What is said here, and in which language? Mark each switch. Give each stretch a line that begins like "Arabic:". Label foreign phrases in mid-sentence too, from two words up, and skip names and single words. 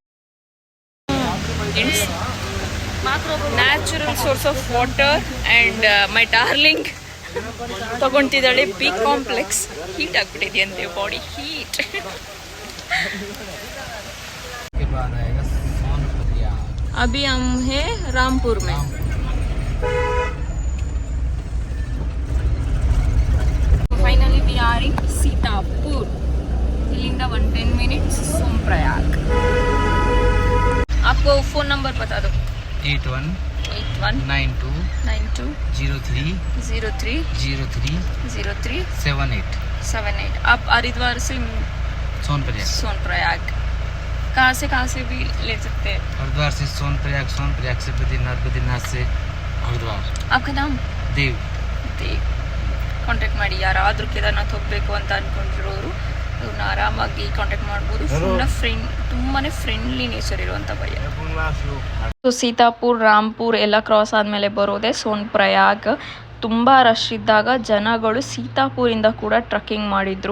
English: natural source of water and my darling ತಗೊಳ್ತಿದ್ದಾಳೆ B complex.
Kannada: ಹೀಟ್ ಆಗ್ಬಿಟ್ಟಿದೆಯಂತೆ,
English: body heat.
Hindi: अभी हम हैं रामपुर में.
English: Finally we are in Sitapur.
Kannada: इलिंदा 10 minutes सोनप्रयाग.
Hindi: आपको फोन नंबर बता दो. 8192 03 78. आप हरिद्वार से सोनप्रयाग कहाँ से भी ले सकते हैं. हरिद्वार से सोनप्रयाग से बद्रीनाथ से हरिद्वार. आपका नाम देव.
Kannada: ಕಾಂಟ್ಯಾಕ್ಟ್ ಮಾಡಿ. ಯಾರಾದರೂ ಕೇದಾರ್ನಾಥ್ ಹೋಗಬೇಕು ಅಂತ ಅಂದ್ಕೊಂಡಿರೋರು ಇವ್ರನ್ನ ಆರಾಮಾಗಿ ಕಾಂಟ್ಯಾಕ್ಟ್ ಮಾಡ್ಬೋದು. ತುಂಬಾ
English: friendly nature
Kannada: ಇರುವಂಥ ಭಯ. ಸೊ ಸೀತಾಪುರ್, ರಾಮ್ಪುರ್ ಎಲ್ಲ ಕ್ರಾಸ್ ಆದಮೇಲೆ ಬರೋದೇ ಸೋನ್ಪ್ರಯಾಗ್. ತುಂಬ ರಶ್ ಇದ್ದಾಗ ಜನಗಳು ಸೀತಾಪುರಿಂದ ಕೂಡ ಟ್ರಕ್ಕಿಂಗ್ ಮಾಡಿದರು.